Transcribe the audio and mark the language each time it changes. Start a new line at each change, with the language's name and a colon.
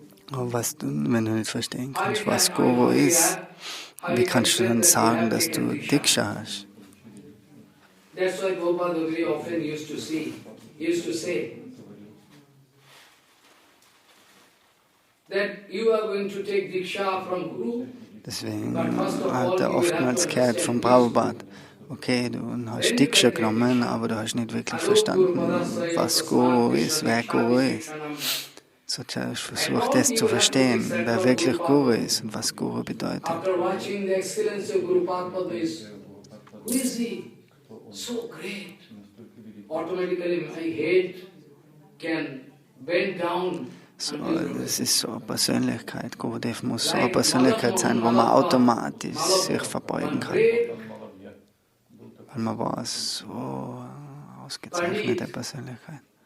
German: Aber wenn du nicht verstehen kannst, was Guru ist, wie kannst du dann sagen, dass du Diksha hast?
English: That's why Prabhupada often used to say that you are going to take Diksha from Guru.
German: Deswegen hat er oftmals gehört vom Prabhupada, okay, du hast Diksha genommen, aber du hast nicht wirklich verstanden, was Guru ist, wer Guru ist. So zuerst versucht es zu verstehen, wer wirklich Guru ist und was Guru bedeutet.
English: After watching the excellence of Guru Padma, who is he? So great. Automatically my head can bend down.
German: So, das ist so eine Persönlichkeit. Gurudev muss so eine Persönlichkeit sein, wo man automatisch sich verbeugen kann. Weil man war so eine ausgezeichnete Persönlichkeit.